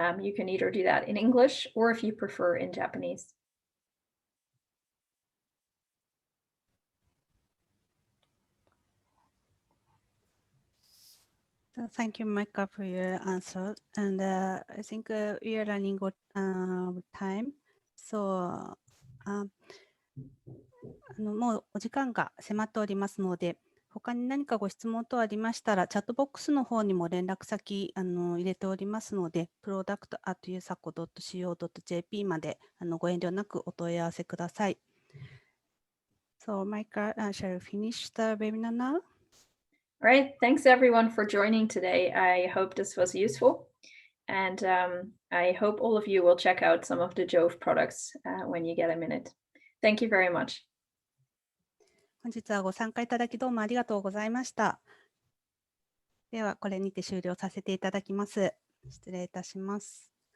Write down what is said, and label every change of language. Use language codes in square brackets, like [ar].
[en] You can either do that in English or if you prefer in Japanese. So thank you, Micah, for your answer. And I think we are running out of time. [ja] So もうお時間が迫っておりますので、他に何かご質問等ありましたら、チャットボックスの方にも連絡先入れておりますので、product@yusaco.co.jp までご遠慮なくお問い合わせください。 [en] So, Micah, shall we finish the webinar now? All right, thanks everyone for joining today. I hope this was useful. And I hope all of you will check out some of the Jove products when you get a minute. Thank you very much. [ja] 本日はご参加いただきどうもありがとうございました。では、これにて終了させていただきます。失礼いたします。